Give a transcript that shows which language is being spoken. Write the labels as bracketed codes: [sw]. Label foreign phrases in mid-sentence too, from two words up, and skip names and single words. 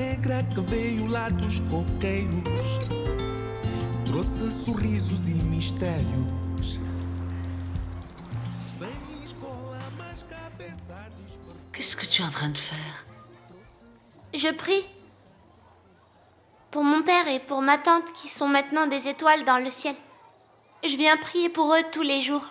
[pt] negra que veio lá dos coqueiros, trouxe sorrisos e mistérios. [fr] Qu'est-ce que tu es en train de faire? Je prie. Pour mon père et pour ma tante qui sont maintenant des étoiles dans le ciel. Je viens prier pour eux tous les jours.